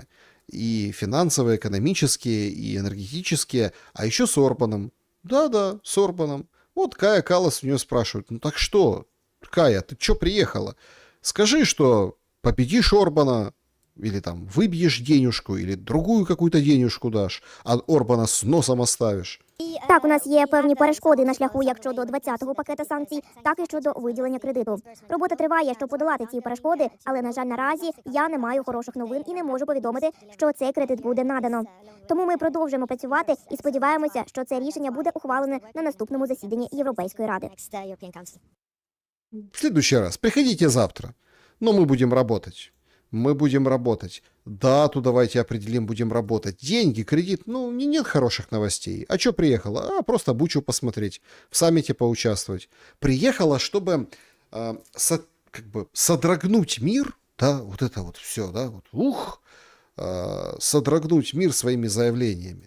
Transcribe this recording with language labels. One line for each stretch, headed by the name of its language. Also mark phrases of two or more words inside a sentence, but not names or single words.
Russian: И финансовые, экономические, и энергетические, а еще с Орбаном. Да-да, с Орбаном. Вот Кая Каллас у нее спрашивает, ну так что, Кая, ты что приехала? Скажи, что победишь Орбана, или там выбьешь денежку, или другую какую-то денежку дашь, а Орбана с носом оставишь.
Ukrainian: Так, у нас є певні перешкоди на шляху як щодо 20-го пакета санкцій, так і щодо виділення кредиту. Робота триває, щоб подолати ці перешкоди, але, на жаль, наразі я не маю хороших новин і не можу повідомити, що цей кредит буде надано. Тому ми продовжуємо працювати і сподіваємося, що це рішення буде ухвалене на наступному засіданні Європейської ради.
Russian: В следующий раз приходите завтра, но мы будем работать. Мы будем работать. Дату давайте определим, будем работать. Деньги, кредит, ну, нет хороших новостей. А что приехала? А, просто Бучу посмотреть, в саммите поучаствовать. Приехала, чтобы как бы содрогнуть мир, да, вот это вот все, да, вот, содрогнуть мир своими заявлениями.